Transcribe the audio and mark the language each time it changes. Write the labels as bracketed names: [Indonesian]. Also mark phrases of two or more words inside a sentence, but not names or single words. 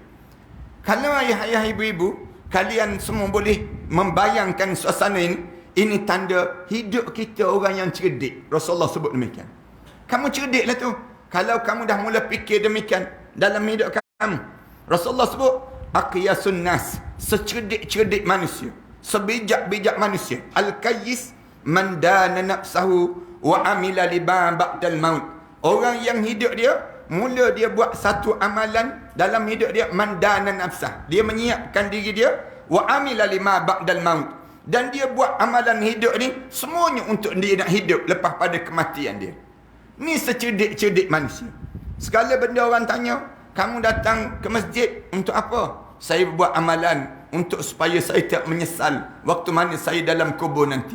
[Malay] Kalau ayah-ayah, ibu-ibu, kalian semua boleh membayangkan suasana ini tanda hidup kita orang yang cerdik. Rasulullah sebut demikian. Kamu cerdiklah tu. Kalau kamu dah mula fikir demikian dalam hidup kamu. Rasulullah sebut, [Arabic] أكيس الناس, [Malay] secerdik-cerdik manusia, sebijak-bijak manusia. [Arabic] الكيس من دان نفسه وعمل لبا بعد الموت. [Malay] Orang yang hidup dia, mula dia buat satu amalan dalam hidup dia, [Arabic] من دان نفسه. [Malay] Dia menyiapkan diri dia, [Arabic] وعمل لما بعد الموت. [Malay] Dan dia buat amalan hidup ni semuanya untuk dia nak hidup lepas pada kematian dia. Ni secerdik-cerdik manusia. Segala benda orang tanya, kamu datang ke masjid untuk apa? Saya buat amalan untuk supaya saya tak menyesal waktu mana saya dalam kubur nanti.